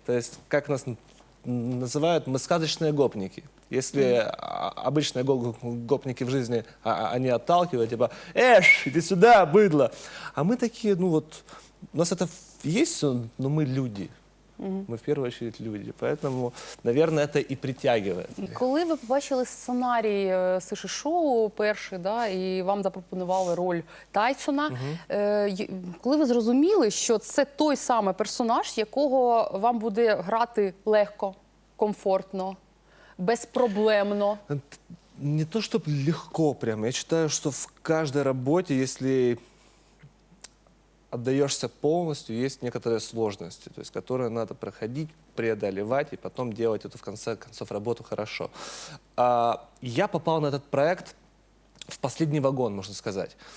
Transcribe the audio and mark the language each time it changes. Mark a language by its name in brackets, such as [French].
[Russian] То есть, как нас называют, мы сказочные гопники. Если обычные гопники в жизни, они отталкивают, типа, иди сюда, быдло. А мы такие, ну вот, у нас это есть, но мы люди. Мы в первую очередь люди. Поэтому, наверное, это и притягивает. [Ukrainian] Коли ви побачили сценарій суші-шоу перший, да, і вам запропонували роль Тайсона, коли ви зрозуміли, що це той самий персонаж, якого вам буде грати легко, комфортно, безпроблемно? [Russian] Не то чтобы легко прям. Я считаю, что в каждой работе, если отдаешься полностью, есть некоторые сложности, то есть, которые надо проходить, преодолевать и потом делать эту, в конце концов, работу хорошо. Я попал на этот проект в последний вагон, можно сказать.